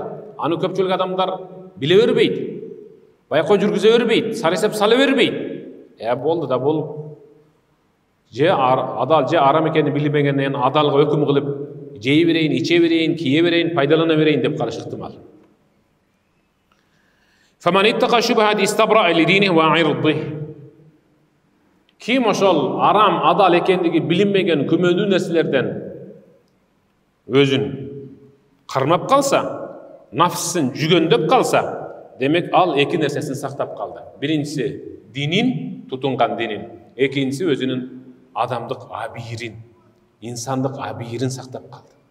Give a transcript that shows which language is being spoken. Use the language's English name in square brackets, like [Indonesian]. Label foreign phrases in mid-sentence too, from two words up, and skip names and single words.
[Kyrgyz] Аны көпчүлүк адамдар биле бербейт. Байкоо жүргүзө бербейт, саресеп сала бербейт. Болду да бул же адал же арам экенин билбегенден адалга өкүм кылып, жей берейин, иче берейин, кие берейин, пайдалана берейин деп калыш ыктымал. [Arabic] فمن اتقى الشبهات استبرأ لدينه وعرضه. [Kyrgyz] Kim ошол арам, адал экендиги билинбеген күмөндүү нерселерден өзүн кармап калса, нафсын жүгөндөп калса, демек ал эки нерсесин сактап калды. Биринчиси динин, тутунган динин, экинчиси өзүнүн адамдык абийирин, инсандык абийирин сактап калды.